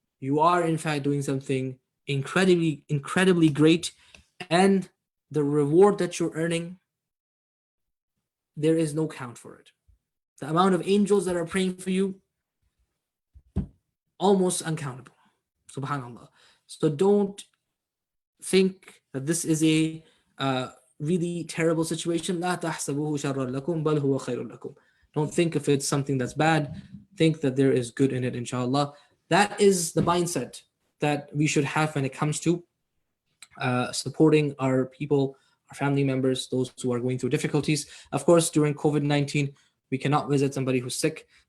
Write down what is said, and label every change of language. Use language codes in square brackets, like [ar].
[en] You are in fact doing something incredibly, incredibly great, and the reward that you're earning, there is no count for it. The amount of angels that are praying for you, almost uncountable. Subhanallah. So don't think that this is a really terrible situation. [ar] لا تحسبوه شرا لكم بل هو خير لكم. [en] Don't think if it's something that's bad. Think that there is good in it, inshallah. That is the mindset that we should have when it comes to supporting our people, our family members, those who are going through difficulties. Of course, during COVID-19, we cannot visit somebody who's sick.